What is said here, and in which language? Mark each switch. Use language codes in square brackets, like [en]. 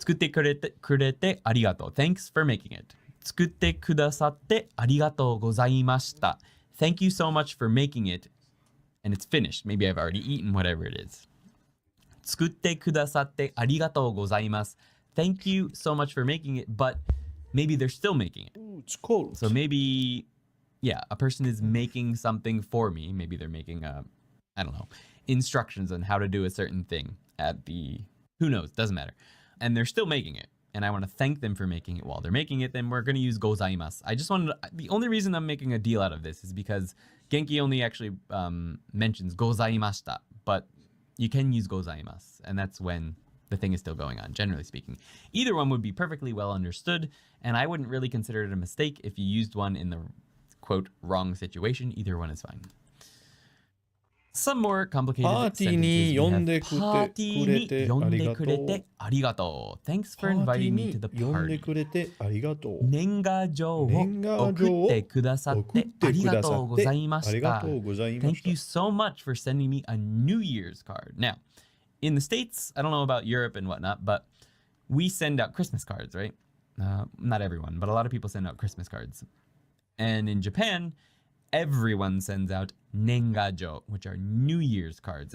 [ja] 作ってくれてありがとう. [en] Thanks for making it. [ja] 作ってくださってありがとうございました. [en] Thank you so much for making it. And it's finished. Maybe I've already eaten whatever it is. [ja] 作ってくださってありがとうございます. [en] Thank you so much for making it, but maybe they're still making it. Ooh, it's cold. So maybe, yeah, a person is making something for me. Maybe they're making, I don't know, instructions on how to do a certain thing at the, who knows, doesn't matter. And they're still making it. And I want to thank them for making it while they're making it, then we're going to use gozaimasu. I just wanted to, the only reason I'm making a deal out of this is because Genki only actually mentions gozaimashita, but you can use gozaimasu, and that's when the thing is still going on, generally speaking. Either one would be perfectly well understood, and I wouldn't really consider it a mistake if you used one in the, quote, wrong situation. Either one is fine. Some more complicated sentences. We have [ja] パーティーに呼んでくれてありがとう. [en] Thanks for inviting me to the [ja] 呼んで [en] party. [ja] くれてありがとう。年賀状を送ってくださってありがとうございました。 [en] Thank you so much for sending me a New Year's card. Now, in the States, I don't know about Europe and whatnot, but we send out Christmas cards, right? Not everyone, but a lot of people send out Christmas cards. And in Japan, everyone sends out nengajo, which are New Year's cards.